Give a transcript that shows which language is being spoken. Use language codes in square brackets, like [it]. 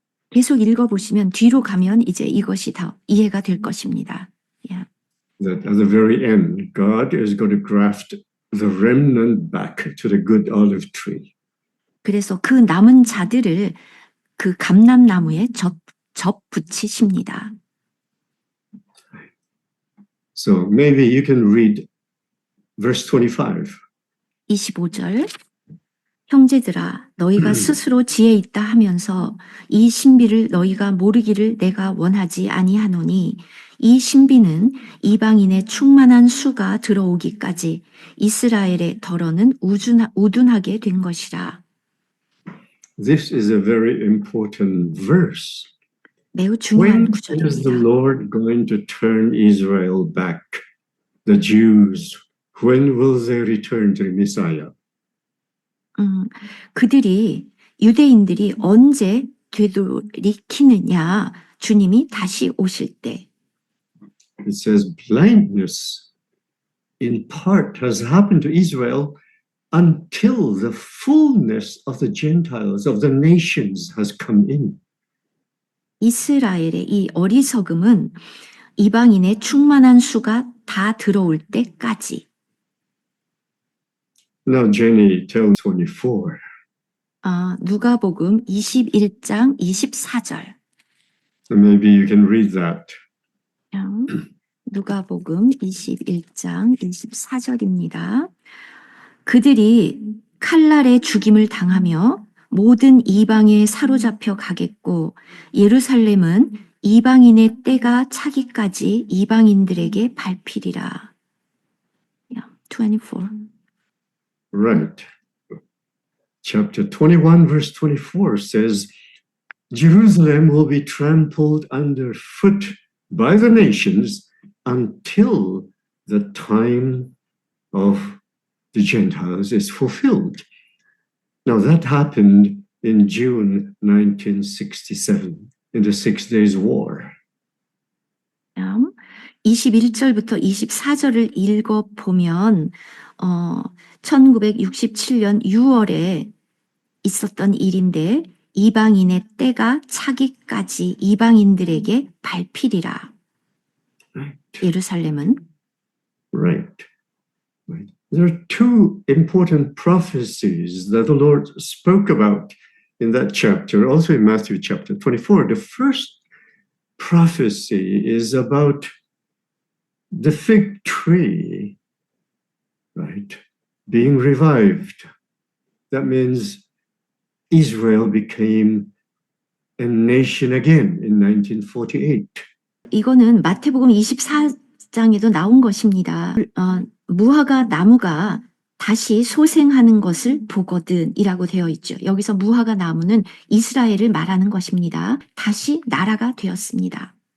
[ko] 계속 읽어보시면 뒤로 가면 이제 이것이 다 이해가 될 것입니다. [en] Yeah. That at the very end, God is going to graft the remnant back to the good olive tree. [ko] 그래서 그 남은 자들을 그 감람나무에 접붙이십니다. [en] So maybe you can read verse 25. [ko] 25절 형제들아 너희가 스스로 지혜 있다 하면서 이 신비를 너희가 모르기를 내가 원하지 아니하노니 이 신비는 이방인의 충만한 수가 들어오기까지 이스라엘의 덜어는 우둔하게 된 것이라. [en] This is a very important verse. [ko] 매우 중요한 [en] When is [ko] 구절입니다. [en] the Lord going to turn Israel back? The Jews, when will they return to the Messiah? [ko] 그들이 유대인들이 언제 되돌이키느냐? 주님이 다시 오실 때. [en] It says blindness in part has happened to Israel until the fullness of the Gentiles, of the nations has come in. [ko] 이스라엘의 이 어리석음은 이방인의 충만한 수가 다 들어올 때까지. [en] Now, Jenny, tell 24. [ko] 누가복음 21장 24절. [en] Maybe you can read that. [ko] 누가복음 21장 24절입니다. 그들이 칼날에 죽임을 당하며 모든 이방에 사로잡혀 가겠고 예루살렘은 이방인의 때가 차기까지 이방인들에게 밟히리라. [en] 24. Right. Chapter 21, verse 24 says, Jerusalem will be trampled underfoot by the nations until the time of the Gentiles is fulfilled. Now that happened in June 1967, in the 6 Days War. [ko] 21절부터 24절을 읽어보면 1967년 6월에 있었던 일인데 이방인의 때가 차기까지 이방인들에게 밟히리라. 예루살렘은 [en] Right. There are two important prophecies that the Lord spoke about in that chapter, also in Matthew chapter 24. The first prophecy is about the fig tree, right, being revived. That means Israel became a nation again in 1948. [ko] 이거는 마태복음 24장에도 나온 것입니다. 무화과 나무가 다시 소생하는 것을 보거든이라고 되어 있죠. 여기서 무화과 나무는 이스라엘을 말하는 것입니다. 다시 나라가 되었습니다.